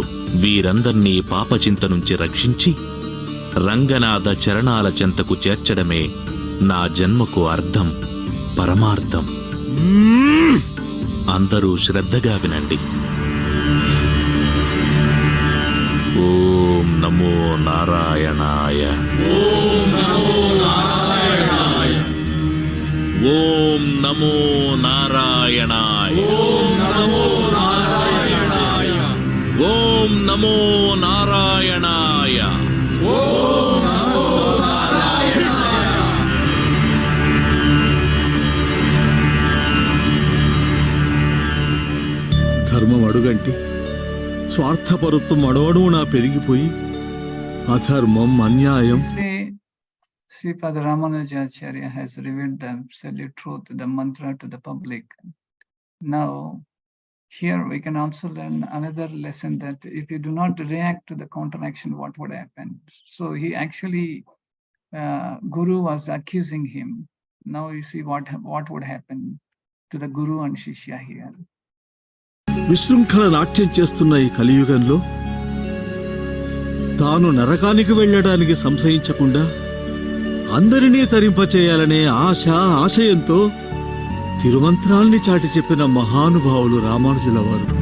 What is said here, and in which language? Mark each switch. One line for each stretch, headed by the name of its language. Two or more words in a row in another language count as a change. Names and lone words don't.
Telugu: వీరందర్నీ పాపచింత నుంచి రక్షించి రంగనాథ చరణాల చెంతకు చేర్చడమే నా జన్మకు అర్థం, పరమార్థం. అందరూ శ్రద్ధగా వినండి.
Sanskrit: ఓం నమో నారాయణాయ. ఓం నమో నారాయణాయ. ఓం నమో నారాయణాయ. ఓం నమో నారాయణాయ. ఓం నమో నారాయణాయ. ఓం నమో నారాయణాయ.
Telugu: ధర్మం అడుగంటి స్వార్థపరుత్వం అడవడునా పెరిగిపోయి అధర్మం, అన్యాయం.
English: Sripada Ramanujacharya has revealed the absolute truth, the mantra to the public. Now, here we can also learn another lesson, that if you do not react to the counteraction, what would happen? So he actually, Guru was accusing him. Now you see what would happen to the Guru and Shishya here.
Telugu: విశృంఖల నాట్యం చేస్తున్న ఈ కలియుగంలో తాను నరకానికి వెళ్ళడానికి సంశయించకుండా అందరినీ తరింపచేయాలనే ఆశయంతో తిరుమంత్రాల్ని చాటి చెప్పిన మహానుభావులు రామానుజుల వారు.